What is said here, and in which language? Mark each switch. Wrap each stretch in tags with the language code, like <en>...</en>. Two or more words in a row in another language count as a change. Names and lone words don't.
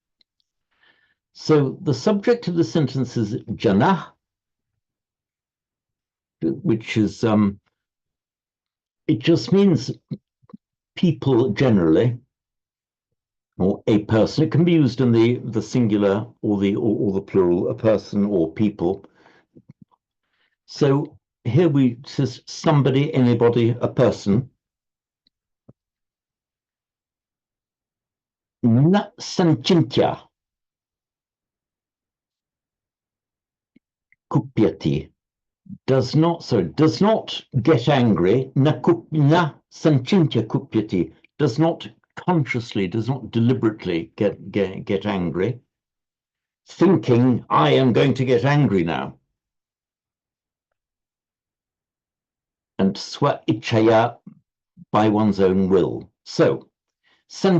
<en>So the subject of the sentence is jana, which is it just means people generally, or a person. It can be used in the singular or the plural, a person or people. So here we says somebody, anybody, a person.</en> <sa>न संचिन्त्य कुप्यति</sa> <en>does not get angry.</en> <sa>न संचिन्त्य कुप्यति</sa> <en>does not consciously, does not deliberately get angry, thinking I am going to get angry now. And</en> <sa>स्व इच्छया,</sa> <en>by one's own will.</en>